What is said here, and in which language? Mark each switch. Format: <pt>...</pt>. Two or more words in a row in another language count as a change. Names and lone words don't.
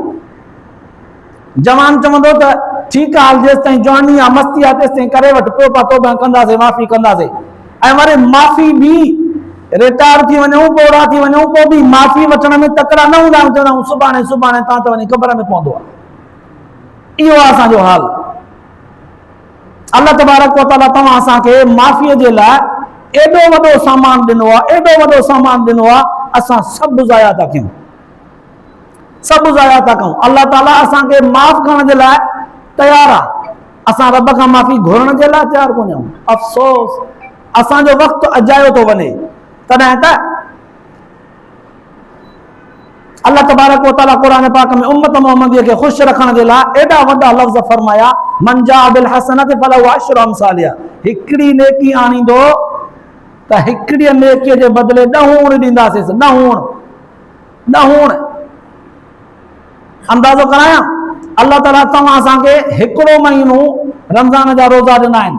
<sd>जवान चवंदो त ठीकु आहे, जेसि ताईं जवानी आहे, मस्ती आहे, तेसि ताईं करे वठि, पोइ तौबा कंदासीं, माफ़ी कंदासीं। ऐं वरी माफ़ी बि रिटायर थी वञूं, ॿोड़ा थी वञूं, पोइ बि माफ़ी वठण में तकड़ा न हूंदा आहियूं, चवंदा आहियूं सुभाणे सुभाणे, तव्हां त वञी क़बर में पवंदो आहे। इहो आहे असांजो हाल।</sd> <ar>الله تبارك وتعالى</ar> <sd>तव्हां असांखे माफ़ीअ जे लाइ एॾो वॾो सामान ॾिनो आहे, एॾो वॾो सामान ॾिनो आहे, असां सभु ज़ाया था कयूं। सब ज़ाया था कयूं। अल्लाह ताला असांखे माफ़ करण जे लाइ तैयार आहे, असां रब खां माफ़ी घुरण जे लाइ तैयार कोन आहियूं। अफ़सोस असांजो वक़्तु अजायो थो वञे, तॾहिं त</sd> <ar>الله تبارك وتعالى</ar> <sd>क़ुरान पाक में उम्मत मोहम्मदीअ खे ख़ुशि रखण जे लाइ एॾा वॾा लफ़्ज़ फरमाया,</sd> <ar>من جاء بالحسنة فله عشر أمثالها.</ar> <sd>हिकिड़ी नेकी आणींदो त हिकिड़ी नेकीअ जे बदिले 10 ऊण ॾींदासीं। 10 ऊण अंदाज़ो करायां, अल्लाह ताला तव्हां असांखे हिकिड़ो महीनो रमज़ान जा रोज़ा ॾिना आहिनि।</sd>